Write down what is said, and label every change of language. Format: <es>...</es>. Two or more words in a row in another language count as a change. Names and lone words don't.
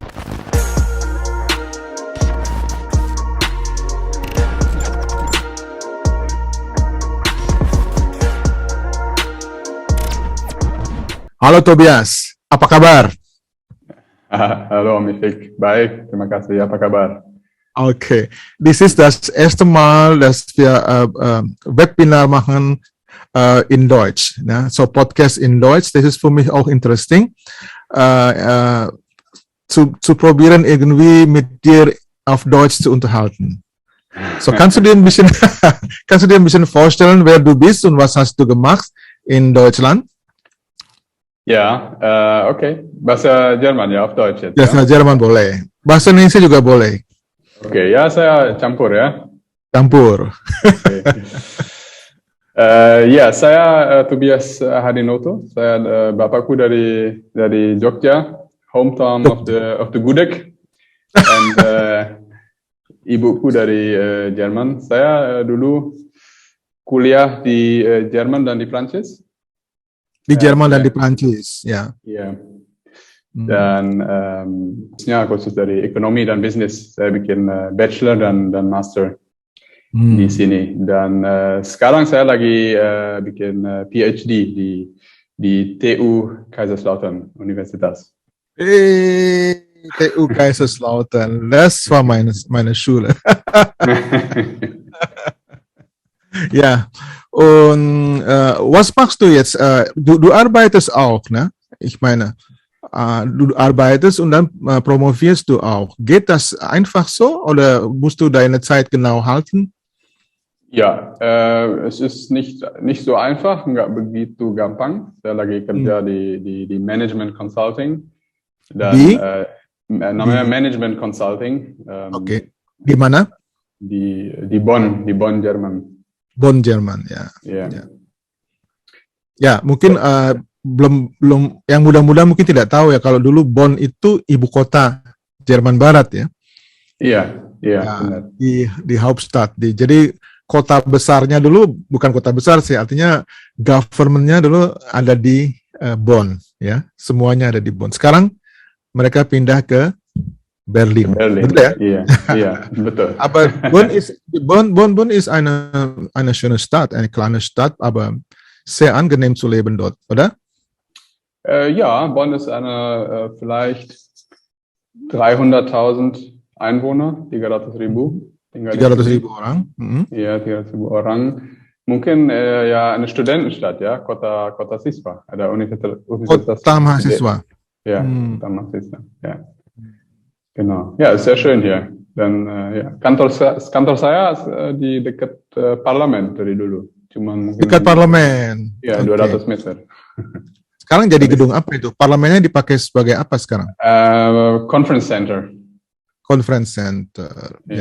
<id>Halo Tobias, apa kabar? Halo Om Ifik, baik, terima kasih. Apa kabar?</id> <en>Okay, this is</en> <de>das erste Mal, dass wir Webinar machen in Deutsch. Ne? So Podcast in Deutsch, das ist für mich auch interesting, zu probieren irgendwie mit dir auf Deutsch zu unterhalten. So kannst du dir ein bisschen vorstellen, wer du bist und was hast du gemacht in Deutschland?</de> <id>Ya, oke. Bahasa Jerman ya,</id> <de>auf Deutsch jetzt.</de> <id>Bahasa Jerman boleh. Bahasa Indonesia juga boleh. Oke, ya saya campur ya. Campur. Okay. Ya, saya Tobias Hadinoto. Saya bapakku dari Jogja,</id> <en>hometown of the Gudeg, and</en> <id>ibuku dari Jerman. Saya dulu kuliah di Jerman dan di Prancis. Di Jerman dan di Prancis, ya. Iya. Dan khusus dari ekonomi dan bisnis. Saya bikin bachelor dan master di sini. Dan sekarang saya lagi bikin PhD di TU Kaiserslautern Universitas.</id> <de>TU Kaiserslautern, das war meine Schule. Ja, und was machst du jetzt? Du arbeitest auch, ne? Ich meine, du arbeitest und dann promovierst du auch. Geht das einfach so oder musst du deine Zeit genau halten? Ja, es ist nicht so einfach,</de> <id>nggak begitu gampang. Saya lagi kerja di</id> <en>Management Consulting.</en> <id>Dan namanya</id> <en>Management Consulting.</en> <id>Oke. Di mana? Di Bonn, Jerman. Bonn, Jerman, ya. Yeah. Ya. Ya, mungkin belum yang muda-muda mungkin tidak tahu ya kalau dulu Bonn itu ibu kota Jerman Barat ya. Iya, Ya, benar.</id> <de>di Hauptstadt.</de> <id>Jadi kota besarnya dulu bukan kota besar sih, artinya government-nya dulu ada di Bonn ya. Semuanya ada di Bonn. Sekarang mereka pindah ke Berlin. Betul ya? Iya, betul.</id> <de>Aber Bonn ist eine schöne Stadt, eine kleine Stadt, aber sehr angenehm zu leben dort, oder? Ja, Bonn ist eine vielleicht 300.000 Einwohner, 300.000.</de> <id>300.000 orang. Iya, 300.000 orang. Mungkin ya</id> <de>eine Studentenstadt</de> <id>ya, kota siswa, ada universitas. Kota mahasiswa. Ja, kota mahasiswa.</id> <de>Ja. Genau. Ja, ist sehr schön hier.</de> <id>Dan ya, kantor saya di dekat parlemen dari dulu. Cuman Dekat parlemen. Ya, 200 meter. Sekarang jadi gedung apa itu? Parlemennya dipakai sebagai apa sekarang?</id> <en>Conference center. Conference center. Ya,</en>